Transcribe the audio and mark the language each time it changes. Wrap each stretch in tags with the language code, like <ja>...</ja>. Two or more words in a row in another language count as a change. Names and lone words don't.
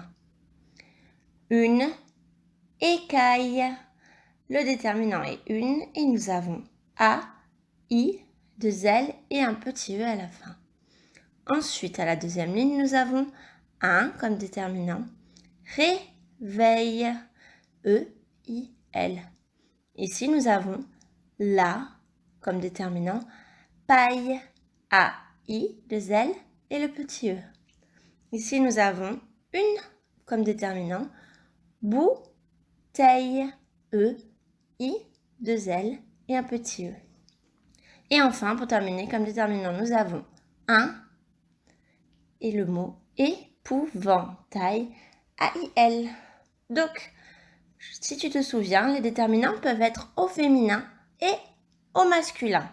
<fr>Une écaille. Le déterminant est une et nous avons A-I-2-L et un petit E à la fin. Ensuite, à la deuxième ligne, nous avons un comme déterminant. Réveil. E-I-L. Ici, nous avons la comme déterminant. Paille. A-I-2-L et le petit E. Ici, nous avons une comme déterminant. Bouteille. E-I-2-L et un petit E. Et enfin, pour terminer, comme déterminant, nous avons un et le mot épouvantail. A-I-L. Donc, si tu te souviens, les déterminants peuvent être au féminin et au masculin.</fr>